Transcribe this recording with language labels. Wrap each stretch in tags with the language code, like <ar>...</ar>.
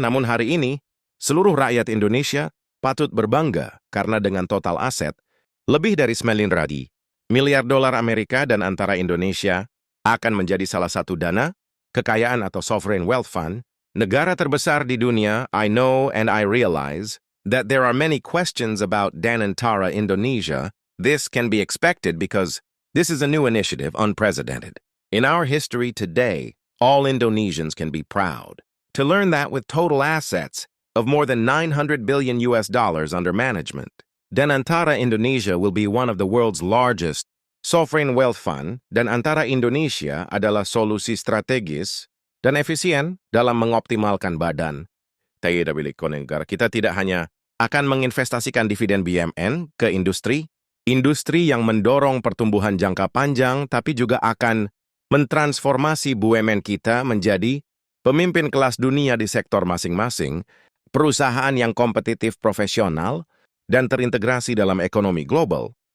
<id>Namun hari ini, seluruh rakyat Indonesia patut berbangga karena dengan total aset lebih dari 9 miliar dolar Amerika, dan antara Indonesia akan menjadi salah satu dana kekayaan atau sovereign wealth fund, negara terbesar di dunia.</id> <en>I know and I realize that there are many questions about Danantara Indonesia. This can be expected because this is a new initiative, unprecedented. In our history today, all Indonesians can be proud to learn that with total assets of more than 900 billion US dollars under management, Danantara Indonesia will be one of the world's largest sovereign wealth fund.</en> <id>Dan antara Indonesia adalah solusi strategis dan efisien dalam mengoptimalkan badan daya milik negara. Kita tidak hanya akan menginvestasikan dividen BUMN ke industri yang mendorong pertumbuhan jangka panjang, tapi juga akan mentransformasi BUMN kita menjadi pemimpin kelas dunia di sektor masing-masing, perusahaan yang kompetitif, profesional, dan terintegrasi dalam ekonomi global.</id>